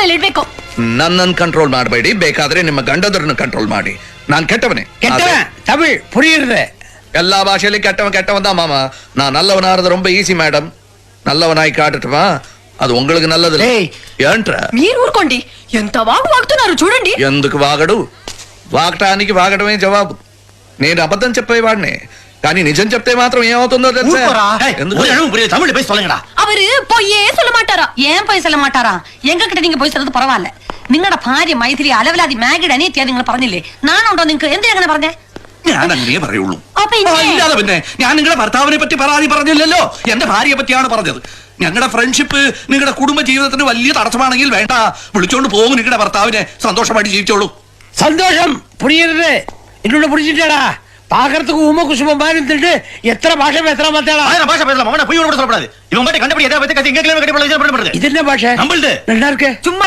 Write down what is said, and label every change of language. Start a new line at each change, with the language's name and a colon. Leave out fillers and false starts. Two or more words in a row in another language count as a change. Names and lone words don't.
Kannada: ಮೇಲೆ ಇಡ್ಬೇಕು. ನನ್ನನ್ನು ಕಂಟ್ರೋಲ್ ಮಾಡಬೇಡಿ, ಬೇಕಾದ್ರೆ ನಿಮ್ಮ ಗಂಡದರನ್ನು ಕಂಟ್ರೋಲ್ ಮಾಡಿ. ನಾನು ಕೆಟ್ಟವನೇ.
Tamil: தமிழ் புரியுறது. எல்லா பாஷையிலும் கெட்டவன் தான் மாமா. நான் நல்லவனாகிறது ரொம்ப ஈஸி மேடம். நல்லவனாய் காட்டட்டுமா? అది உங்களுக்கு நல்லது.
Telugu: ఏంట్రా మీరు ఊరుకోండి, ఎంత వాగుతున్నారు చూడండి. ఎందుకు వాగడు? వాగటానికి వాగడమే జవాబు. నేను అబద్ధం చెప్పేవాడిని, కానీ నిజం చెప్తే మాత్రం ఏమవుతుందో తెలుసా?
Tamil: தமிழ் போய் சொல்லுங்கடா. அவரு பொய்யே சொல்ல மாட்டாரா? ஏன் போய் சொல்ல மாட்டாரா? எங்க கிட்ட நீங்க போய் சொல்றது பரவாயில்ல.
Malayalam: നിങ്ങളുടെ ഭാര്യ മൈഥിലി അലവലാതി മാഗിഡ് അനിയത്തിയാ നിങ്ങൾ പറഞ്ഞില്ലേ? നാനുണ്ടോ നിങ്ങൾക്ക്? എന്തിനാ അങ്ങനെ പറഞ്ഞേ? ഞാൻ അങ്ങനെ പറയുള്ളൂ. ഇല്ലാതെ പിന്നെ ഞാൻ നിങ്ങളുടെ ഭർത്താവിനെ പറ്റി പരാതി പറഞ്ഞില്ലല്ലോ, എന്റെ ഭാര്യയെ പറ്റിയാണ് പറഞ്ഞത്. ഞങ്ങളുടെ ഫ്രണ്ട്ഷിപ്പ് നിങ്ങളുടെ കുടുംബ ജീവിതത്തിന് വലിയ തടസ്സമാണെങ്കിൽ വേണ്ട, വിളിച്ചോണ്ട് പോകും നിങ്ങളുടെ ഭർത്താവിനെ. സന്തോഷമായിട്ട് ജീവിച്ചോളൂ.
Tamil: சந்தோஷம் புரியுறது. இன்னொன்னு புரிஞ்சுட்டாடா, பாக்குறதுக்கு உம குசும மாதிரி இருந்துட்டு எத்தனை பாஷை பேசுறா மாத்தாடா. பாஷை பேசலாம், அவனை போய் சொல்லக்கூடாது. இவன் மட்டும் கண்டுபிடி எதை பத்தி கத்தி எங்க கண்டுபிடி. இது என்ன பாஷை? நம்மள்து நல்லா இருக்கு. சும்மா